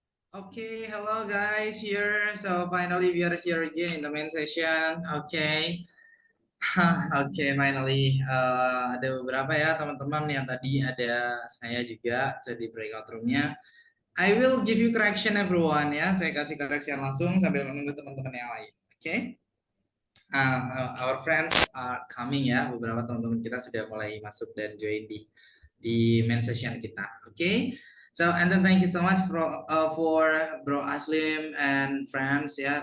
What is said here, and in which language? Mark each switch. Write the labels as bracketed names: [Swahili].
[English] Okay, hello guys here. So finally we are here again in the main session. Okay. [Indonesian] Oke, finally ada beberapa ya teman-teman yang tadi ada saya juga jadi breakout roomnya. [English] I will give you correction everyone ya. [Indonesian] Saya kasih correction langsung sambil menunggu teman-teman yang lain. Oke. [English] Our friends are coming [Indonesian] ya. Beberapa teman-teman kita sudah mulai masuk dan join di main session kita. Oke. [English] So and then thank you so much for Bro Aslim and friends ya.